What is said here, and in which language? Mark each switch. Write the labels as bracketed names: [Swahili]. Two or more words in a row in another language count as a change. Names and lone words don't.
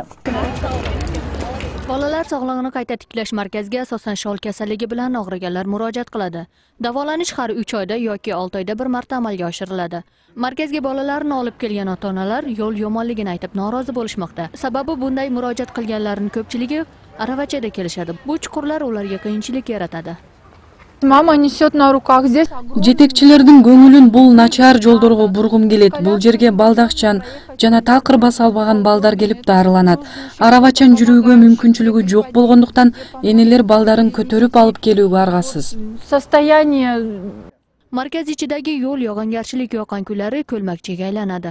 [Uzbek] Bolalar sog'lig'ini qayta tiklash markaziga asosan shol kasalligi bilan og'riganlar murojaat qiladi. Davolanish har 3 oyda yoki 6 oyda bir marta amalga oshiriladi. Markazga bolalarni olib kelgan ota-onalar yo'l yomonligini aytib norozi bo'lishmoqda. Sababi bunday murojaat qilganlarning ko'pchiligi aravachada kelishadi. Bu chuqurlar ularga qiyinchilik yaratadi. [Russian] Mama несет на руках здесь. [Kyrgyz] Жетекчилердин көңүлүн бул начар жолдорго бургум келет. Бул жерге балдакчан жана такыр баса албаган балдар келип дарыланат. Аравачан жүрүүгө мүмкүнчүлүгү жок болгондуктан энелер балдарын көтөрүп алып келүүгө аргасыз. [Russian] Состояние. [Uzbek] Markaz ichidagi yo'l yog'ingarchilik yoqqan kunlari ko'lmakchiga aylanadi.